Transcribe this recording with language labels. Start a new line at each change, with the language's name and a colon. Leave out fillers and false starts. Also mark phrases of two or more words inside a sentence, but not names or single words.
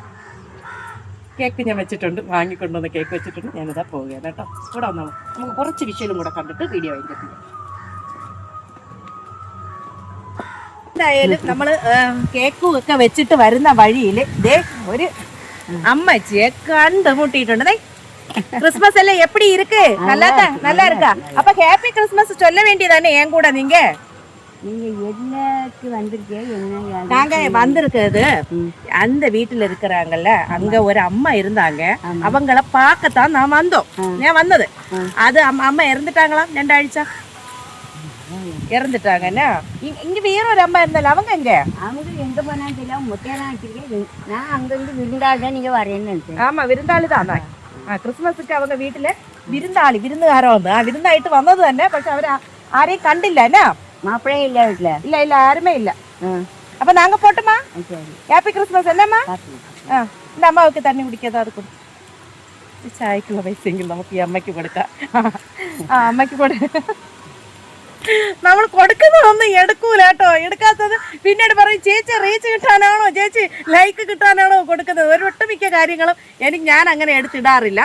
Malayalam: കേക്ക് ഞാൻ വെച്ചിട്ടുണ്ട്, വാങ്ങിക്കൊണ്ടുവന്ന് കേക്ക് വെച്ചിട്ടുണ്ട്. ഞാനിതാ പോവുകയാണ് കേട്ടോ. ഇവിടെ വന്നോളൂ, നമുക്ക് കുറച്ച് വിഷ്വലും കൂടെ കണ്ടിട്ട് വീഡിയോ വാങ്ങിക്കാം. എന്തായാലും നമ്മൾ കേക്കും ഒക്കെ വെച്ചിട്ട് വരുന്ന വഴിയിൽ ദേ ഒരു അമ്മച്ചിയെ കണ്ടുമുട്ടിയിട്ടുണ്ട്.
Tamil: கிறிஸ்மஸ் எல்லாம் எப்படி இருக்கு? நல்லா இருக்கா? அப்ப
English: Happy Christmas
Tamil: சொல்ல வேண்டியதானே என் கூட நீங்க? நீங்க என்னக்கு வந்திருக்கீங்க? நாங்க வந்திருக்கிறது அந்த வீட்டுல இருக்கிறாங்கல்ல, அங்க ஒரு அம்மா இருந்தாங்க. அவங்கள பார்க்கத்தான் நான் வந்தோம். நான் வந்தது அது அம்மா இறந்துட்டாங்களா 2 ஆഴ്ച இறந்துட்டாங்கன்னா. இங்க வேற ஒரு அம்மா இருந்தாலும் அவங்க எங்க? அவங்க எங்க போனான்னு தெரியல. முட்டையெல்லாம் வச்சிருக்கேன். நான் அங்க இருந்து விருந்தாள் தான் நீங்க வரேன்னு நினைச்சேன். ஆமா, விருந்தாளி தான்.
Malayalam: ക്രിസ്മസിക്ക് அவங்க വീട്ടില് വിരുന്നുകാരോ വന്ന് വിരുന്നായിട്ട് വന്നത് തന്നെ. പക്ഷെ അവര് ആരെയും കണ്ടില്ല. എന്നാ
Tamil: மாப்பிள்ளையே இல்ல வீட்டுல? இல்ல யாருமே இல்ல. அப்ப நாங்க போட்டுமா?
English: Happy Christmas.
Tamil: என்னம்மா இந்த அம்மாவுக்கு தண்ணி குடிக்காத அது கொடு.
Malayalam: ചായക്കുള്ള പൈസയെങ്കിലും നമുക്ക് ഈ അമ്മയ്ക്ക് കൊടുക്കാം. അമ്മയ്ക്ക് നമ്മൾ കൊടുക്കുന്നതൊന്നും എടുക്കൂല കേട്ടോ. എടുക്കാത്തത് പിന്നീട് പറയും ചേച്ചി റീച്ച് കിട്ടാനാണോ, ചേച്ചി ലൈക്ക് കിട്ടാനാണോ കൊടുക്കുന്നത്. ഒരു ഒട്ടുമിക്ക കാര്യങ്ങളും ഞാൻ അങ്ങനെ എടുത്തിടാറില്ല.